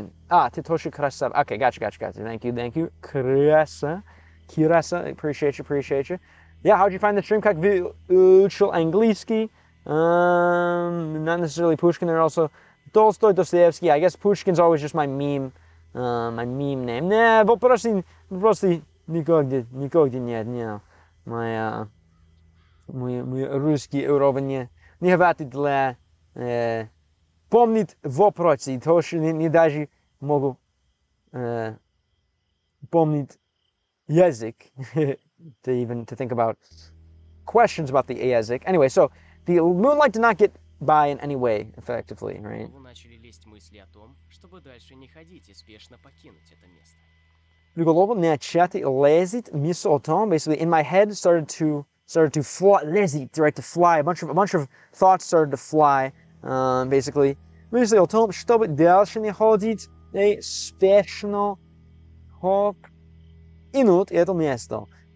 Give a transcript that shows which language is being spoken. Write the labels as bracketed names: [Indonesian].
[English] Titoshi Krasav. Okay, gotcha. Thank you. Kirasa, appreciate you. Yeah, how'd you find the stream? [Russian] Как выучил английский? [English] Not necessarily Pushkin. There are also Tolstoy, Dostoevsky. I guess Pushkin's always just my meme name. [Russian] Nah, просто никогда нет. Мой русский уровень не хватит для помнить вопросы. Тоже не даже могу помнить язык. [English] To think about questions about the [Russian] язык. [English] Anyway, so the moonlight did not get by in any way effectively, right? [Russian] Начали лезть мысли о том, чтобы дальше не ходить и спешно покинуть это место. В голову начать лезть мысль о том, [English] basically in my head started to fly, [Russian] лезть, [English] right, to fly. A bunch of thoughts started to fly, basically. [Russian] Мысли о том, чтобы дальше не ходить и спешно покинуть это место.